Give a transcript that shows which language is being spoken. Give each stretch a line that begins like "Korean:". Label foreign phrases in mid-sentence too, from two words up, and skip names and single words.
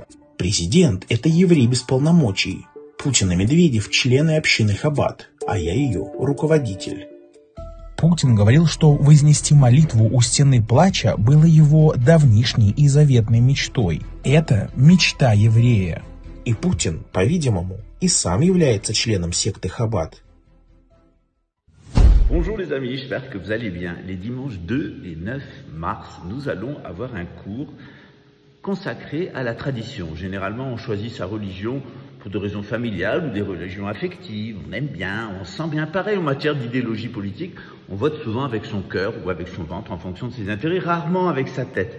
Russian: президент – это еврей без полномочий. Путин и Медведев – члены общины Хаббад, а я ее руководитель. Путин говорил, что вознести молитву у стены плача было его давнишней и заветной мечтой. Это мечта еврея. И Путин, по-видимому, и сам является членом секты Хаббад.
French: Bonjour les amis, j'espère que vous allez bien. Les dimanches 2 et 9 mars, nous allons avoir un cours consacré à la tradition. Généralement, on choisit sa religion pour des raisons familiales ou des religions affectives. On aime bien, on se sent bien. Pareil en matière d'idéologie politique, on vote souvent avec son cœur ou avec son ventre en fonction de ses intérêts, rarement avec sa tête.